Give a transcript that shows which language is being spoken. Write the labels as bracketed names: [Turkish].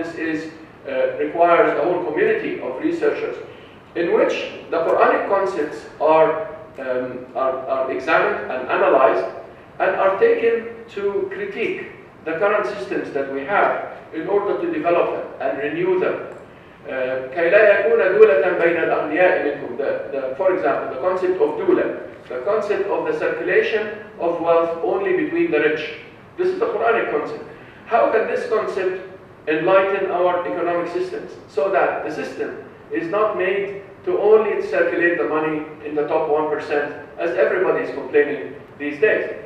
[English] This is requires a whole community of researchers in which the Quranic concepts are examined and analyzed and are taken to critique the current systems that we have in order to develop them and renew them. [Arabic] كي لا يكون دولة بين الأغنياء منكم. [English] For example, the concept of dula, the concept of the circulation of wealth only between the rich. This is the Quranic concept. How can this concept enlighten our economic systems so that the system is not made to only circulate the money in the top 1%, as everybody is complaining these days.